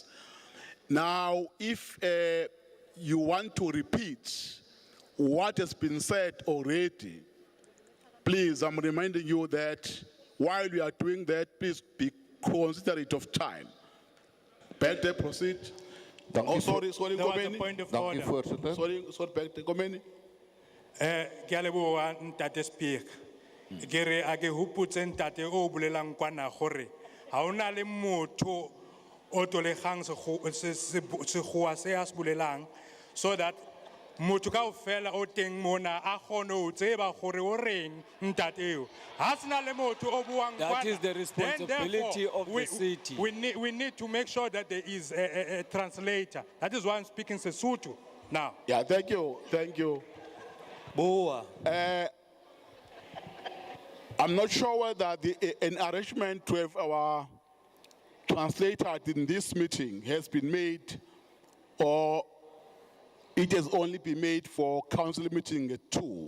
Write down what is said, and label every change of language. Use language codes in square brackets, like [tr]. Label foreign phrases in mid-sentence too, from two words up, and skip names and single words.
[en] Now, if you want to repeat what has been said already, please, I'm reminding you that while we are doing that, please be considerate of time. Better proceed. There was a point of order. Sorry, Better, [st] Komeni. Ke a leboha ntate Speaker. Ke re a ke hopotse ntate o bolelang kwana gore ha ona le motho o tolegang sekgowa se a se bolelang [en] so that [st] motho kaofela o teng mona a kgone ho tseba gore o reng ntate eo. Ha sena le motho o buang kwana. [en] That is the responsibility of the city. We need to make sure that there is a translator. That is why I'm speaking Sesotho now. Yeah, thank you. [st] Boa. [en] I'm not sure whether an arrangement to have our translator in this meeting has been made or it has only been made for council meeting 2.